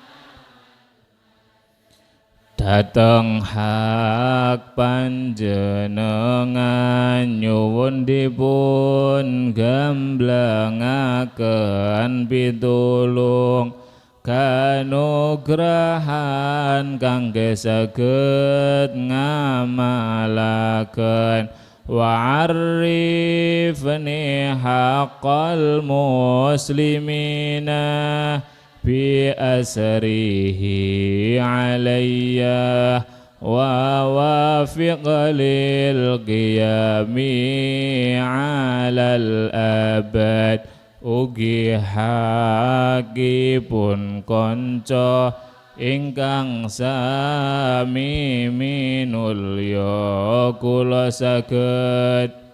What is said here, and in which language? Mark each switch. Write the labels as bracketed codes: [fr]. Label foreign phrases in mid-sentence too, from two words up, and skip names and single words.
[jv] Dateng hak panjenengan nyuwun dipun gamblangaken pitulung kanugrahan kangge saged ngamalaken. [ar] وعرفني حق المسلمين بأسره علي ووفق للقيام على الأبد. [jv] Ugi hakipun konco ingkang sami minulya kula saged